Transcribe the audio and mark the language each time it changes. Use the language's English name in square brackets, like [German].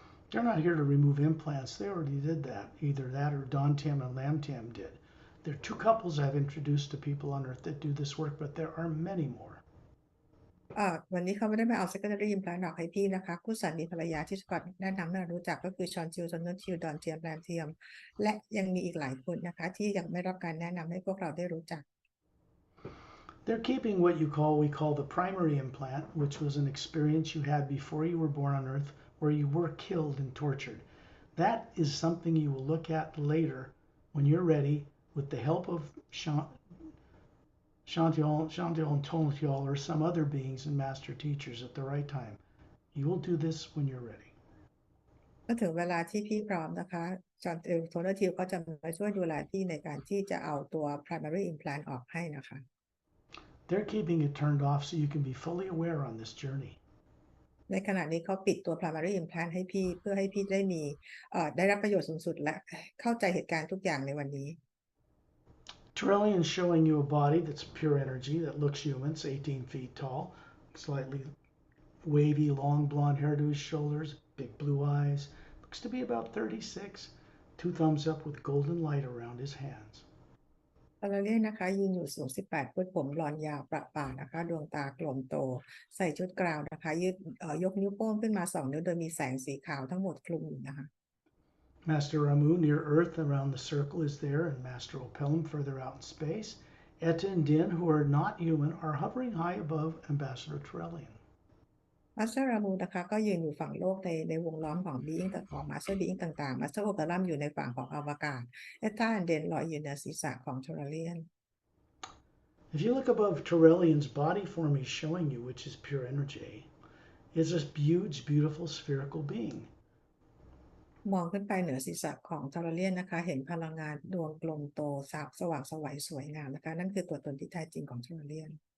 [English] They're not here to remove implants. They already did that. Either that or Don Tam and Lam Tam did. There are two couples I've introduced to people on Earth that do this work, but there are many more. [Thai] วันนี้เขาไม่ได้มาเอา [English] secondary implant [Thai] ออกให้พี่นะคะคู่สามีภรรยาที่สกอตแนะนำให้เรารู้จักก็คือชอนชิลซอนเนอร์ชิลดอนเทียมแรมเทียมและยังมีอีกหลายคนนะคะที่ยังไม่รับการแนะนำให้พวกเราได้รู้จัก [English] They're keeping what we call the primary implant, which was an experience you had before you were born on Earth where you were killed and tortured. That is something you will look at later when you're ready with the help of Shantial and Tonatial or some other beings and master teachers at the right time. You will do this when you're ready. [Thai] ก็ถึงเวลาที่พี่พร้อมนะคะจอห์นโทนทิลก็จะมาช่วยดูแลพี่ในการที่จะเอาตัว [English] primary implant [Thai] ออกให้นะคะ [English] They're keeping it turned off so you can be fully aware on this journey. [Thai] ในขณะนี้เขาปิดตัว [English] primary implant [Thai] ให้พี่เพื่อให้พี่ได้รับประโยชน์สูงสุดและเข้าใจเหตุการณ์ทุกอย่างในวันนี้ [English] Trillian is showing you a body that's pure energy that looks human. It's 18 feet tall, slightly wavy, long blonde hair to his shoulders, big blue eyes. Looks to be about 36. 2 thumbs up with golden light around his hands. [Thai] เราเรียกนะคะยืนอยู่สูง18ฟุตผมบลอนด์ยาวประป่านะคะดวงตากลมโตใส่ชุดกราวนะคะยกนิ้วโป้งขึ้นมา2นิ้วโดยมีแสงสีขาวทั้งหมดคลุมอยู่นะคะ [English] Master Ramu near Earth around the circle is there, and Master Opelum further out in space. Etta and Din, who are not human, are hovering high above Ambassador Trillian. [Thai] มาสเตอร์รามูนะคะก็ยืนอยู่ฝั่งโลกในวงล้อมของบีอิงของมาสเตอร์บีอิงต่างๆมาสเตอร์โอเปรัมอยู่ในฝั่งของอวกาศเอตตาเดนลอยอยู่เหนือศีรษะของทรเลียน [English] If you look above Trillian's body form he's showing you, which is pure energy, is a huge, beautiful spherical being. [Thai] มองขึ้นไปเหนือศีรษะของทรเลียนนะคะเห็นพลังงานดวงกลมโตสว่างไสวสวยงามนะคะนั่นคือตัวตนที่แท้จริงของทรเลียน